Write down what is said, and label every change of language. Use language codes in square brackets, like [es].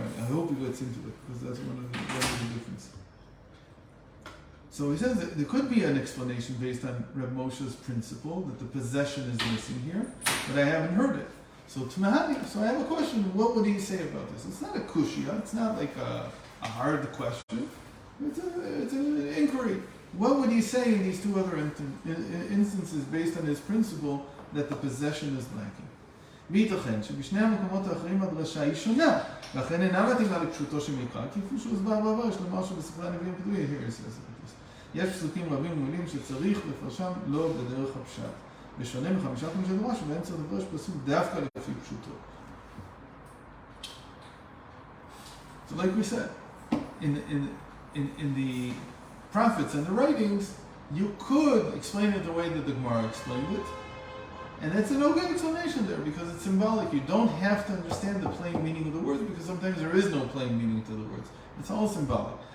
[en] I hope he gets into it, because that's one of the differences. So he says that there could be an explanation based on Reb Moshe's principle that the possession is missing here, but I haven't heard it. So I have a question. What would he say about this? It's not a kushya. It's not like a hard question. It's an inquiry. What would he say in these two other instances based on his principle that the possession is lacking? [he] וייתכן שבשני המקומות האחרים הדרשה היא שונה, לכן אינה מתאימה לפשוטו של מקרא, כפי שהוסבר בעבר, יש לומר שבספרי הנביאים כתובים, [en] here he says this. [he] יש פסוקים רבים ומילים שצריך לפרשם לא בדרך הפשט, בשונה מחמישה חומשי תורה שבהם צריך לפרש פסוק דווקא לפי פשוטו. [en] So like we said, in the prophets and the writings, you could explain it the way that the Gemara explained it. And that's an okay explanation there because it's symbolic. You don't have to understand the plain meaning of the words because sometimes there is no plain meaning to the words. It's all symbolic.